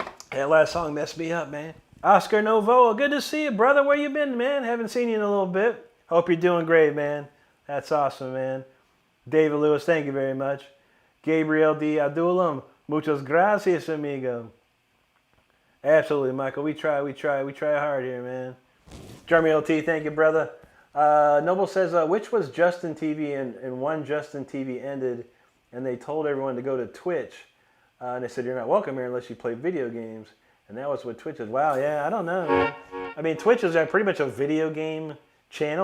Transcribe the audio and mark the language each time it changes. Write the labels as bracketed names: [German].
[English] That last song messed me up, man. Oscar Novoa, good to see you, brother. Where you been, man? Haven't seen you in a little bit. Hope you're doing great, man. That's awesome, man. David Lewis, thank you very much. Gabriel D. [Spanish] Adulam, muchas gracias, amigo. [English] Absolutely, Michael. We try hard here, man. Jeremy LT, thank you, brother. Noble says, which was Justin TV, and one Justin TV ended, and they told everyone to go to Twitch. And they said, you're not welcome here unless you play video games. And that was what Twitch is. Wow, yeah, I don't know, man. I mean, Twitch is pretty much a video game channel.